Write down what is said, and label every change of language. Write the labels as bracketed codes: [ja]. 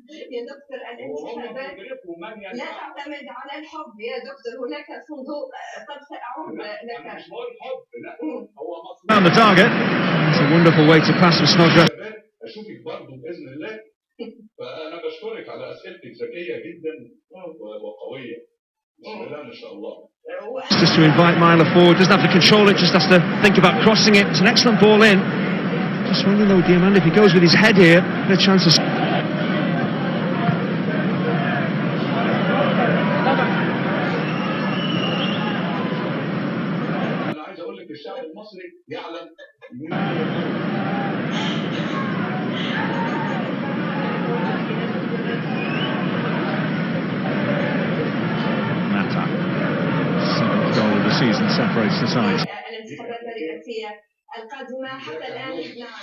[ar] يا دكتور الانتخابات لا تعتمد على الحب يا دكتور هناك صندوق قد سأعود لك [en] Found the target. It's a wonderful way to pass for Snodgrass. [ar] اشوفك برضه باذن الله فانا بشكرك على اسئلتك ذكيه جدا وقويه بسم الله ما شاء الله. [en] Just to invite Myler forward, doesn't have to control it, just has to think about crossing it. It's an excellent ball in. Just wondering though, Diamande, if he goes with his head here, a chance of... [ar] انا عايز اقول لك الشعب المصري يعلم [en] Seventh goal of the season separates the sides. [ar] الانتخابات الرئاسية القادمة حتى الآن